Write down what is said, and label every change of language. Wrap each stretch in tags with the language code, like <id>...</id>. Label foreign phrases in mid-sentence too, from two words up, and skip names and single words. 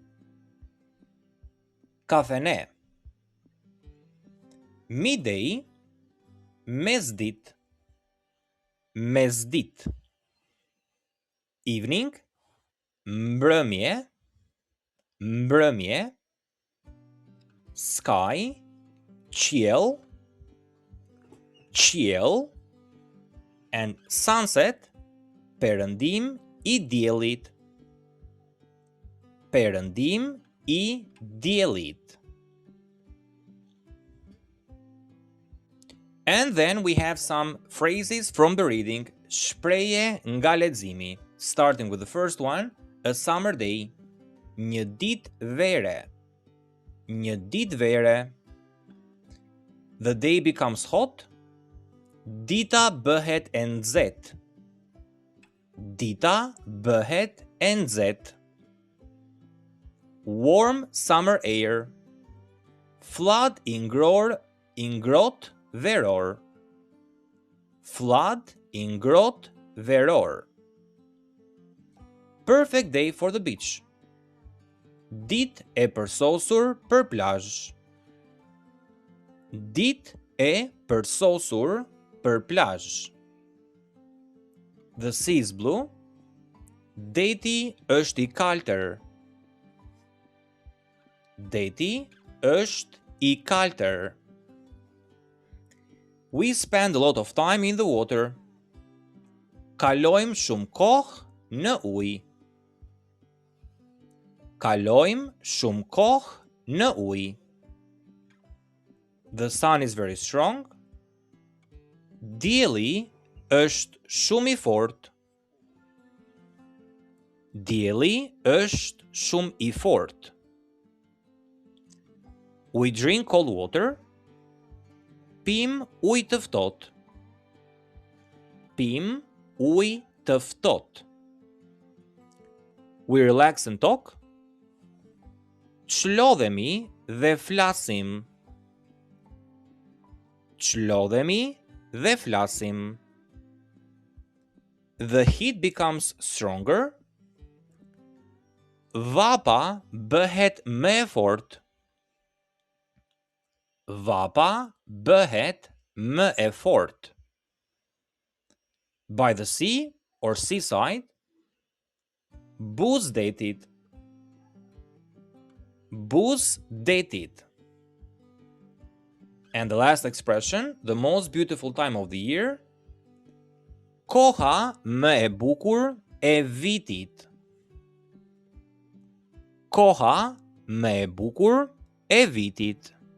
<sq>Kafene. Midday, mesdit. Mesdit. Evening, mbrëmje. Mbrëmje. Sky, qiell. Qiell.</sq> <en>And sunset,</en> <sq>perëndim i diellit. Perëndim i diellit.</sq> <en>And then we have some phrases from the reading,</en> <sq>shpreje nga leximi,</sq> <en>starting with the first one, a summer day,</en> <sq>një ditë vere. Një ditë vere.</sq> <en>The day becomes hot.</en> <sq>Dita bëhet e nxehtë. Dita bëhet e nxehtë.</sq> <en>Warm summer air.</en> <sq>Flood i ngrohtë veror. Flood i ngrohtë veror.</sq> <en>Perfect day for the beach.</en> <sq>Ditë e përsosur për plazh. Ditë e përsosur për plazh.</sq> <en>The sea is blue.</en> <sq>Deti është i kaltër. Deti është i kaltër.</sq> <en>We spend a lot of time in the water.</en> <sq>Kalojmë shumë kohë në ujë. Kalojmë shumë kohë në ujë.</sq> <en>The sun is very strong.</en> <sq>Dielli është shumë i fortë. Dielli është shumë i fortë.</sq> <en>We drink cold water.</en> <sq>Pim ujë të ftohtë. Pim ujë të ftohtë.</sq> <en>We relax and talk.</en> <sq>Çlodhemi dhe flasim. Çlodhemi dhe flasim.</sq> <en>The heat becomes stronger.</en> <sq>Vapa bëhet më e fortë. Vapa bëhet më e fortë.</sq> <en>By the sea or seaside.</en> <sq>Buzë detit. Buzë detit.</sq> <en>And the last expression, the most beautiful time of the year.</en> <sq>Koha më e bukur e vitit. Koha më e bukur e vitit.</sq>